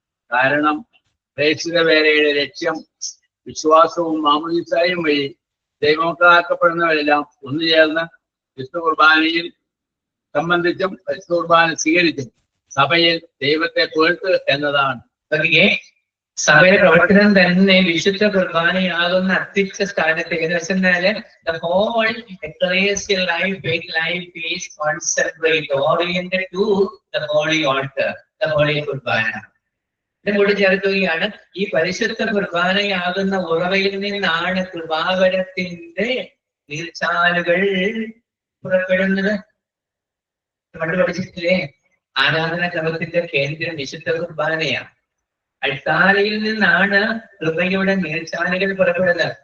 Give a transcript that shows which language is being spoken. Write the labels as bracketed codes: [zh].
[ml] കാരണം പ്രേക്ഷിത വേലയുടെ ലക്ഷ്യം വിശ്വാസവും മാമോദീസായും വഴി ദൈവമക്കളാക്കപ്പെടുന്നവരെല്ലാം ഒന്നുചേർന്ന് വിശുദ്ധ കുർബാനയിൽ സംബന്ധിച്ചും വിശുദ്ധ കുർബാന സ്വീകരിച്ചും സഭയിൽ ദൈവത്തെ പുകഴ്ത്തുക എന്നതാണ്. സഭയുടെ പ്രവർത്തനം തന്നെ വിശുദ്ധ കുർബാനയാകുന്ന അത്യുച്ച സ്ഥാനത്തേക്ക് എന്ന് വെച്ചാല് [en] the whole ecclesial life, faith life is concentrated, oriented to the holy altar, the holy Qurbana. [ml] ഇതിനെ കൂടി ചേർക്കുകയാണ്, ഈ പരിശുദ്ധ കുർബാനയാകുന്ന ഉറവയിൽ നിന്നാണ് കൃപാവരത്തിന്റെ നീർച്ചാലുകൾ പുറപ്പെടുന്നത്. പണ്ട് പഠിച്ചിട്ടില്ലേ? ആരാധന ക്രമത്തിന്റെ കേന്ദ്രം വിശുദ്ധ കുർബാനയാണ്. അൾത്താരയിൽ നിന്നാണ് കൃപയുടെ നീർച്ചാലുകൾ പുറപ്പെടുന്നത്.